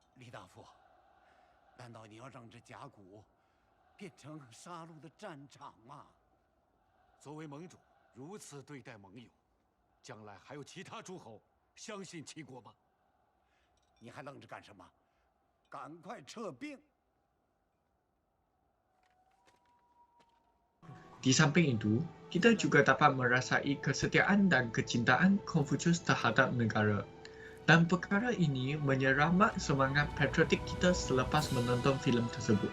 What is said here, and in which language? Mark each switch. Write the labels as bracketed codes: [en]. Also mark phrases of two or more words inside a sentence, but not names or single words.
[zh] 大夫，难道你要让这甲骨变成杀戮的战场吗？作为盟主，如此对待盟友，将来还有其他诸侯相信齐国吗？你还愣着干什么？赶快撤兵！ [ms] Di samping itu, kita juga dapat merasai kesetiaan dan kecintaan Confucius terhadap negara. Dan perkara ini menyeramak semangat patriotik kita selepas menonton filem tersebut.